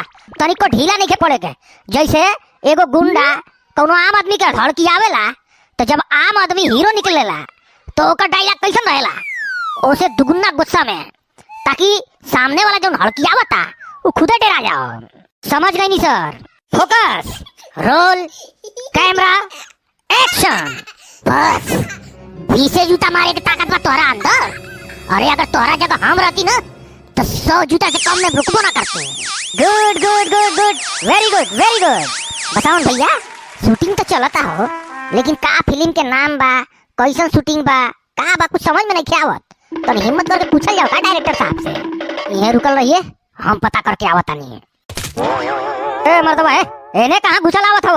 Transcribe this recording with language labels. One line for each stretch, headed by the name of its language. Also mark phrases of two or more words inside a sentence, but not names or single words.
Bhojpuri: तनिको ढीला नहीं के पड़े के। जैसे एगो गुंडा कोनो आम आदमी के हड़की आवेला, तो जब आम आदमी हीरो निकलेला तो ओकर डायलॉग कैसे रहेला, ओसे दुगुना गुस्सा में, ताकि सामने वाला जो हड़की आवता वो खुदे डरा जाओ। समझ गई नहीं सर?
English: focus, roll, camera, action.
Bhojpuri: बस 20 जूता मारे के ताकत बा तोहरा अंदर। अरे अगर तोहरा जगह हम रहती ना तो 100 जूता से कम में रुकबो ना करते।
English: good good good good, very good.
Bhojpuri: बताओ भैया, शूटिंग तो चलता हो, लेकिन का फिल्म के नाम बा, कैसन शूटिंग बा, का बा कुछ समझ में नहीं क्या आवत। तो हिम्मत करके पूछल जाओ का डायरेक्टर साहब से। यहीं रुकल रहिए, हम पता करके आवत नहीं। ए मर्दबा है एने कहां घुसल आवत हवा?